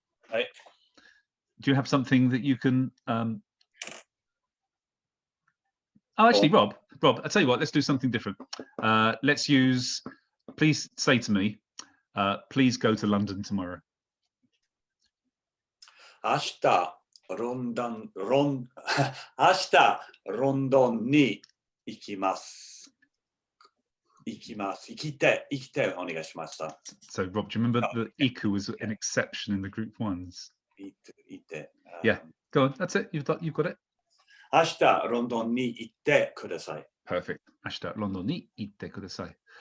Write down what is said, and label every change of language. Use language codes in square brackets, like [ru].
[en] Hi. Do you have something that you can actually, Rob, I'll tell you what, let's do something different. Let's use, please say to me, please go to London tomorrow. [ja] 明日ロンドンに行きます。行きてお願いしました。 [en] So Rob, do you remember that iku was an exception in the group 1s? Yeah, go on, that's it, you've got it. [ja] 明日ロンドンに行ってください。 [en] Perfect. [ja] 明日ロンドンに行ってください。